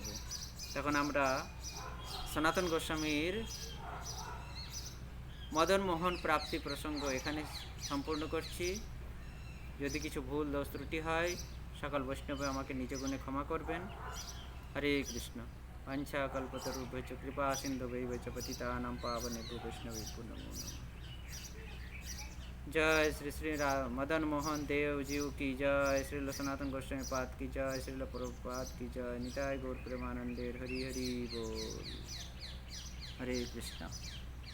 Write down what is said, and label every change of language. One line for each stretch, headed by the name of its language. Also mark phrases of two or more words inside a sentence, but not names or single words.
Bangla: তখন আমরা সনাতন গোস্বামীর মদন মোহন প্রাপ্তি প্রসঙ্গ এখানে সম্পূর্ণ করছি। যদি কিছু ভুল দোষ ত্রুটি হয় সকল বৈষ্ণবে আমাকে নিজ গুণে ক্ষমা করবেন।
Sanskrit: হরে কৃষ্ণ। বাঞ্ছা কল্পতরুভ্যশ্চ কৃপা সিন্ধুভৈশ্চ পতিতানাং পাবনেভ্যো বৈষ্ণবেভ্যো নমো নমঃ।
Hindi: जय श्री श्री मदन मोहन देव जीव की जय, श्रील सनातन गोस्वामी पाद की जय, श्रील प्रभुपाद की जय,
Bangla: নিতাই গৌর প্রেমানন্দে হরি হরি বোল।
Sanskrit: हरे कृष्ण।